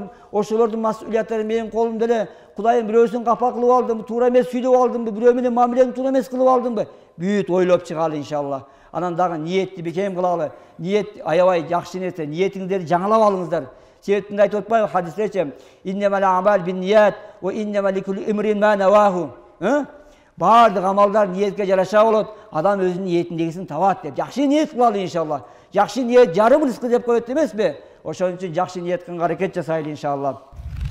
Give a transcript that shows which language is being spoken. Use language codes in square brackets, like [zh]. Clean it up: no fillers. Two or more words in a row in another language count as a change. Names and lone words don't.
[ky] Ошолордун мас'улияттары менин колумда эле. Кудайым бирөөсүн капа кылып алдым, туура эмес сүйлөп алдымбы, бирөө менен мамилени туура эмес кылып алдымбы? Бүт ойлоп чыгалы иншалла. Анан дагы ниетти бекем кылалы. Ниет аябай жакшы нерсе. Ниетиңиздерди жаңылап алыңыздар. Себептин айтып атпайбы хадистерче? [ar] إنما الأعمال بالنيات وإنما لكل امرئ ما نوى. [ky] Бардык амалдар ниетке жараша болот. Адам өзүнүн ниетиндегисин табат деп. Жакшы ниет кылалы иншалла. Жакшы ниет жарым рызкы деп коет эмеспи? Ошон үчүн жакшы ниет кылганга аракет жасайлы иншалла.